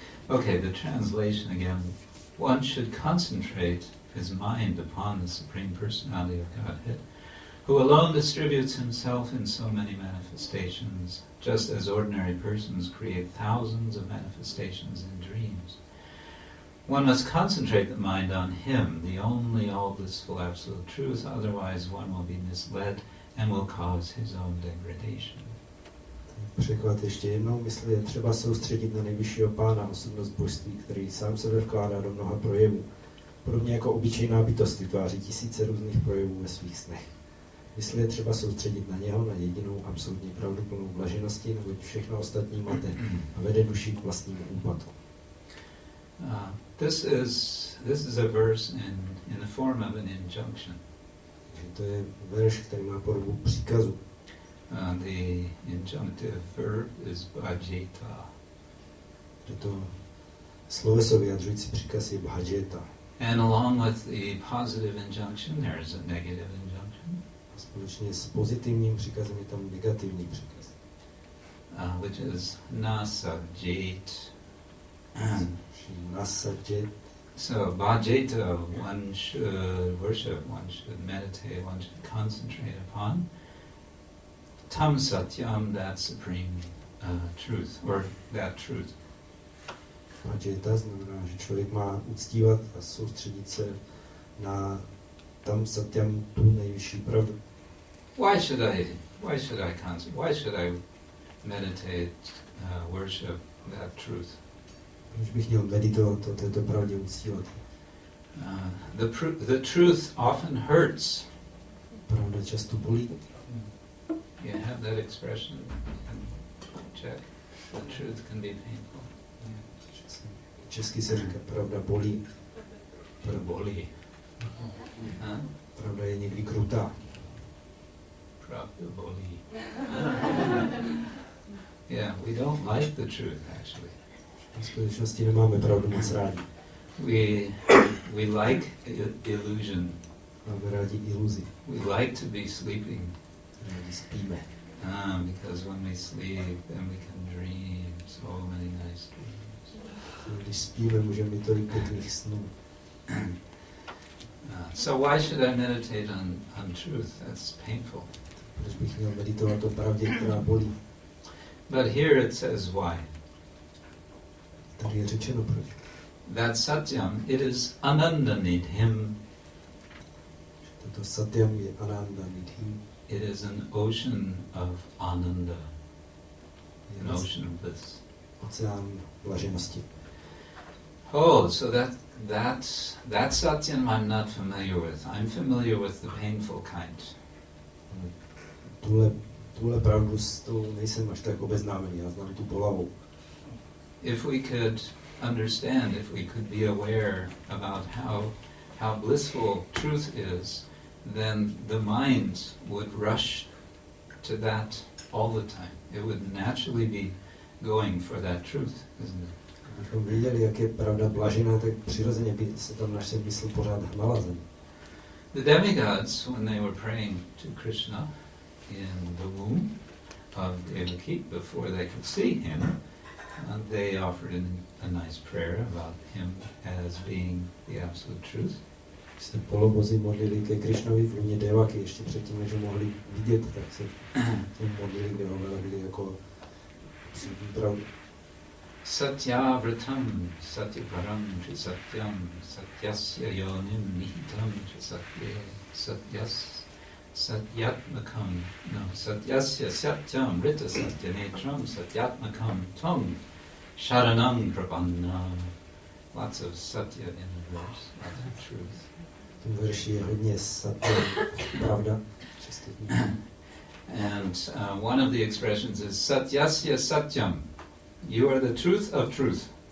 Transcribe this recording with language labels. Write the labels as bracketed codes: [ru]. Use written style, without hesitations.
[en] Okay, the translation again. One should concentrate his mind upon the Supreme Personality of Godhead, who alone distributes himself in so many manifestations, just as ordinary persons create thousands of manifestations in dreams. One must concentrate the mind on Him, the only all-blissful absolute truth, otherwise one will be misled and will cause his own degradation. [cs] Překlad ještě jednou, mysli je třeba soustředit na nejvyššího pána, osobnost božství, který sám sebe vkládá do mnoha projevů. Podobně jako obyčejná bytost vytváří tisíce různých projevů ve svých snech. Mysli je třeba soustředit na něho, na jedinou absolutně pravduplnou blaženosti, neboť všechno ostatní mate a vede duši k vlastnímu úpadku. [en] This is a verse in the form of an injunction. [cs] Takže to je verš, který má podobu příkazu. [en] The injunctive verb is bhajeta. [cs] To sloveso vyjadřující příkaz je bhajeta. [en] And along with the positive injunction, there is a negative injunction. [cs] A společně s pozitivním příkazem je tam negativní příkaz. [en] Which is nasajet. [sa] Nasajet. [en] So bhajeta, one should worship, one should meditate, one should concentrate upon [sa] tam satyam, [en] that supreme truth, or that truth. [cs] Bhajeta znamená, že člověk má uctívat a soustředit se na tam satyam, tu nejvyšší pravdu. [en] Why should I concentrate? Why should I meditate, worship that truth? [cs] Proč bych měl meditovat o této pravdě uctívat? [en] The truth often hurts. [cs] Pravda často bolí. [en] You have that expression in Czech. The truth can be painful. [cs] Česky se říká pravda bolí. to bolí. Huh? Pravda je někdy krutá. Pravda bolí. [en] Yeah, we don't like the truth, actually. [cs] V skutečnosti nemáme pravdu moc rádi. [en] We like illusion. [cs] Máme rádi iluzi. [en] We like to be sleeping. [cs] Rádi spíme. [en] Because when we sleep, then we can dream so many nice dreams. [cs] Když spíme, můžeme mít tolik pěkných snů. [en] So why should I meditate on truth? That's painful. [cs] Proč bych měl meditovat o pravdě, která bolí? [en] But here it says why. [cs] Tady je řečeno proč. [en] That satyam, it is anandanid him. [cs] Toto satyam je ananda nidhi. [en] It is an ocean of ananda, an ocean of bliss. [cs] Oceán blaženosti. [en] Oh, so that satyam I'm not familiar with. I'm familiar with the painful kind. [cs] Tuhle pravdu s tou nejsem až tak obeznámený, já znám tu bolavou. [en] If we could understand, if we could be aware about how blissful truth is, then the mind would rush to that all the time. It would naturally be going for that truth, isn't it? [cs] Kdybychom věděli, jak je pravda blažená, tak přirozeně by se tam naše mysl pořád hnala zem. [en] The demigods, when they were praying to Krishna in the womb of Devaki, before they could see him, they offered a nice prayer about him as being the absolute truth. [cs] Když se polobozy modlili ke Krishnovi v lůně Devaki, ještě předtím, než ho mohli vidět, tak se modlili, kde ho velebili jako absolutní pravdu. [sa] Satyavratam satyaparam tri satyam satyasya yonim nihitam tri satye satyatmakam satyasya satyam rita satyanetram satyatmakam tam sharanam prabannam. [en] Lots of satya in the verse, lots of truth. [cs] V tom verši je hodně satya, pravda, čistotní. [en] And one of the expressions is satyasya satyam. You are the truth of truth.